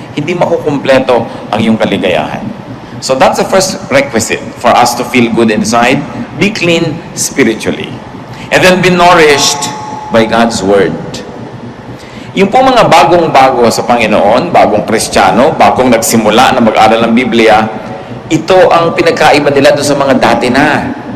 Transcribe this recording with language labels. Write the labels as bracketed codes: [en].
[tl] Hindi makukumpleto ang iyong kaligayahan. [en] So that's the first requisite for us to feel good inside. Be clean spiritually. And then be nourished by God's Word. [tl] Yung po mga bagong-bago sa Panginoon, bagong Kristiyano, bagong nagsimula na mag-aral ng Biblia, ito ang pinagkaiba nila doon sa mga dati na.